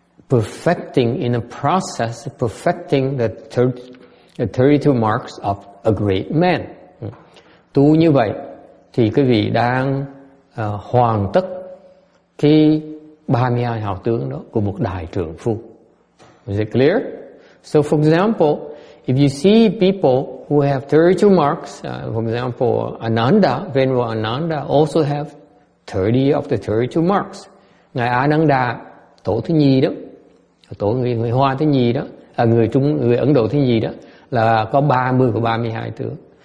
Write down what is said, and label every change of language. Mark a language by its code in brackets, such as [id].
[en] perfecting, in a process, perfecting the 32 marks of a great man. [vi] Tu như vậy thì quý vị đang hoàn tất cái 32 hào tướng đó của một đại trượng phu. [en] Is it clear? So for example, if you see people who have 32 marks, for example, Ananda, Venerable Ananda also have 30 of the 32 marks. [vi] Ngài Ananda, tổ thứ nhì đó, tổ người Hoa thứ nhì đó, người Ấn Độ thứ nhì đó, là có 30 của 32 tướng.